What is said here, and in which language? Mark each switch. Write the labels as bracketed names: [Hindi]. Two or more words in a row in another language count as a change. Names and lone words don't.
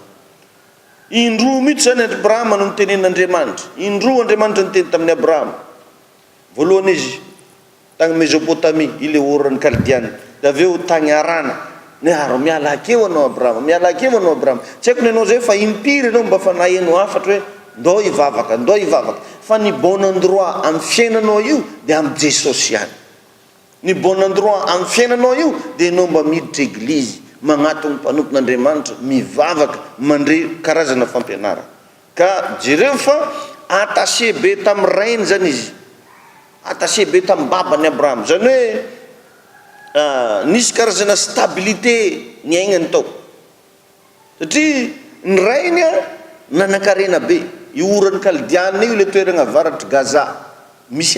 [Malagasy] indroa mihitsy zany Abrahama no nitenen'Andriamanitra indroa Andriamanitra niteny tamin'ny Abrahama voalohany izy tagny Mesopotamia ile oran'ny Kaldiana dia avy eo tagny Harana ny aro miala akeo anao Abrahama miala akeo anao Abrahama tsy haiko ny anao zay fa impiry anao mba fa nahenao afatra hoe ndao hivavaka fa ny [French] bon endroit [Malagasy] amin'ny fiainanao io dia amin'ny Jesosy ihany ny [French] bon endroit [Malagasy] amin'ny fiainanao io dia anao mba miditra eglizy magnatony mpanompon'Andriamanitra mivavaka mandre karazana fampianarana ka jereo fa attaché be tamin'ny rainy zany izy attaché be tamin'ny babany Abrahama zany hoe nisy karazana stabilité ny aignany tao satria ny rainy nanan-karena be io oran'ny Kaldiana io le toeragna avaratry Gaza misy